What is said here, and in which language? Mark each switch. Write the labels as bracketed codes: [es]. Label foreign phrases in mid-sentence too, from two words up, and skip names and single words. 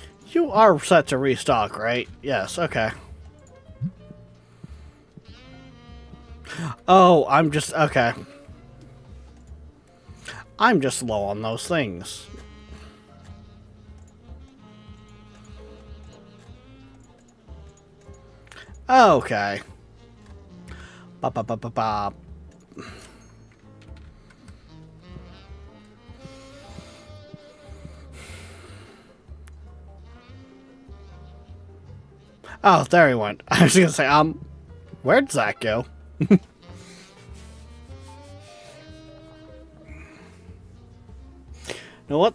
[en] You are set to restock, right? Yes, okay. Oh, I'm just... Okay. I'm just low on those things. Okay. Ba ba ba ba ba. Oh, there he went. I was gonna say, where'd Zach go? You know what?